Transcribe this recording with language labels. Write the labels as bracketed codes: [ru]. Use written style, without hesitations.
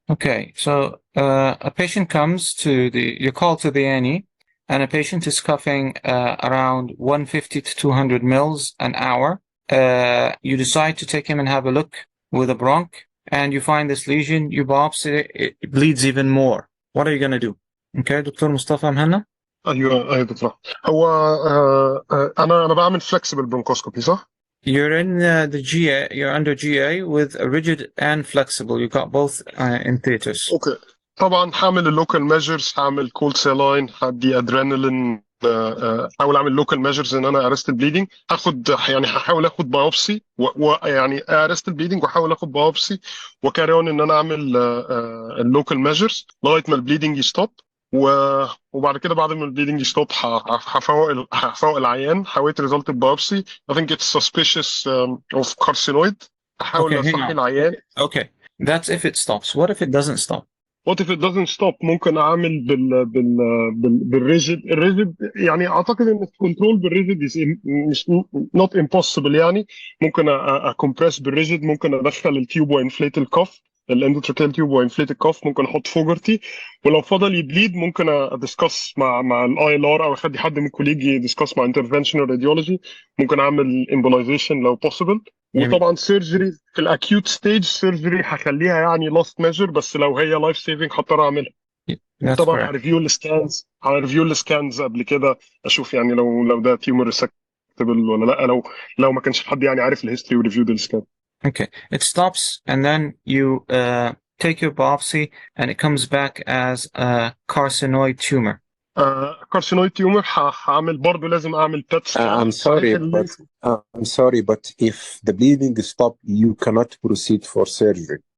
[en] Okay, so a patient comes to you call to the A&E, and a patient is coughing around 150 to 200 mils an hour. You decide to take him and have a look with a bronch, and you find this lesion, you biopsy it, it bleeds even more. What are you going to do? Okay, Dr. Mustafa Mhanna? [ar] ايوه دكتور. هو انا بعمل flexible bronchoscopy صح؟ [en] You're in the GA, you're under GA with a rigid and flexible. You got both in theaters. [ar] اوكي. طبعا هعمل اللوكال ميجرز، هعمل كولد سيلاين، هدي ادرينالين، احاول اعمل لوكال ميجرز ان انا ارست البليدنج، هحاول اخد بايوبسي ويعني ارست البليدنج واحاول اخد بايوبسي وكاري اون ان انا اعمل اللوكال ميجرز لغايه ما البليدنج يستوب. وبعد كده بعد ما البليدنج يستوب هفوق العيان، هويت ريزلت البايوبسي. [en] I think it's suspicious of carcinoid. [ar] احاول اصحي العيان. [en] Okay, that's if it stops. What if it doesn't stop? What if it doesn't stop؟ [ar] ممكن اعمل بالريجيد. الريجيد يعني اعتقد ان الكنترول بالريجيد مش [en] not impossible. [ar] يعني ممكن اكمبرس بالريجيد، ممكن ادخل التيوب وانفليت الكف، الاندوتراكيال تيوب وانفليت الكف، ممكن احط فوجرتي، ولو فضل يبليد ممكن ادسكس مع الاي ال ار او اخلي حد من كوليجي يدسكس مع انترفنشنال راديولوجي، ممكن اعمل امبولايزيشن لو possible. وطبعا سيرجري في الاكيوت ستيج سيرجري هخليها يعني لاست ميجر، بس لو هي لايف سيفنج هضطر اعملها. طبعا هريفيو السكانز قبل كده اشوف يعني لو ده تيومر ريسكتبل ولا لا، لو ما كانش حد يعني عارف الهيستوري وريفيو السكان. [en] Okay, it stops and then you take your biopsy and it comes back as a carcinoid tumor. [ar] Carcinoid tumor هعمل برضه لازم اعمل PET scan. [en] I'm sorry, but if the bleeding stops, you cannot proceed for surgery.